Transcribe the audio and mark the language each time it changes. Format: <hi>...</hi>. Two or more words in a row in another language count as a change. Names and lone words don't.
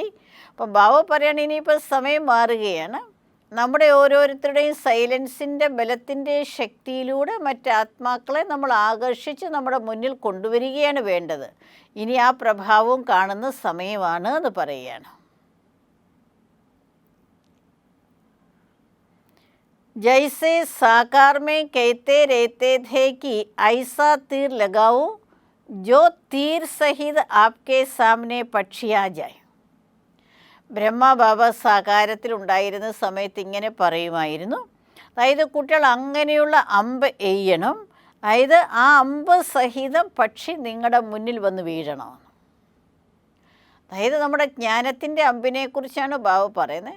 <ml>അപ്പം ബാബ പറയണ ഇനിയിപ്പോൾ സമയം മാറുകയാണ്. നമ്മുടെ ഓരോരുത്തരുടെയും സൈലൻസിൻ്റെ ബലത്തിൻ്റെ ശക്തിയിലൂടെ മറ്റാത്മാക്കളെ നമ്മൾ ആകർഷിച്ച് നമ്മുടെ മുന്നിൽ കൊണ്ടുവരികയാണ് വേണ്ടത്. ഇനി ആ പ്രഭാവവും കാണുന്ന സമയമാണ് എന്ന് പറയുകയാണ്.</ml> <hi>जैसे साकार में कहते रहते थे कि ऐसा तीर लगाओ जो तीर सहित आपके सामने पक्षी आ जाए.</hi> <ml>ബ്രഹ്മബാബ സാകാരത്തിലുണ്ടായിരുന്ന സമയത്ത് ഇങ്ങനെ പറയുമായിരുന്നു, അതായത് കുട്ടികൾ അങ്ങനെയുള്ള അമ്പ് എയ്യണം, അതായത് ആ അമ്പ് സഹിതം പക്ഷി നിങ്ങളുടെ മുന്നിൽ വന്ന് വീഴണമെന്ന്. അതായത് നമ്മുടെ ജ്ഞാനത്തിൻ്റെ അമ്പിനെക്കുറിച്ചാണ് ബാബ പറയുന്നത്.</ml>